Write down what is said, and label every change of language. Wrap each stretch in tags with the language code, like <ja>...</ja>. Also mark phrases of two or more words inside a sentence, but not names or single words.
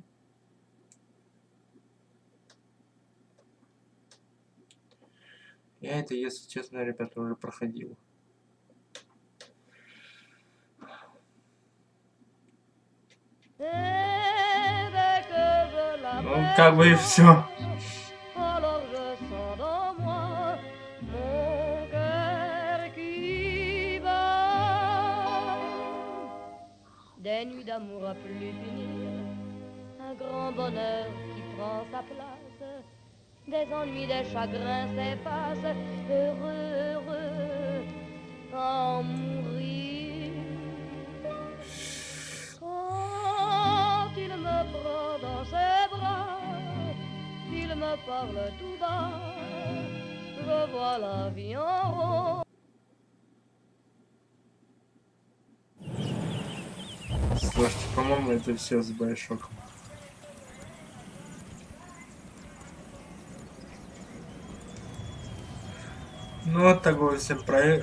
<ru>Я это, если честно, ребята, уже проходил. Ну, как бы и все.</ru> <fr>Des nuits d'amour à plus finir, un grand bonheur qui prend sa place, des ennuis, des chagrins s'effacent, heureux, heureux, en mourir. Quand il me prend dans ses bras, il me parle tout bas, je vois la vie en rose.</fr> <ru>Слушайте, по-моему, это все с баяшоком. Ну вот такой всем проект.</ru>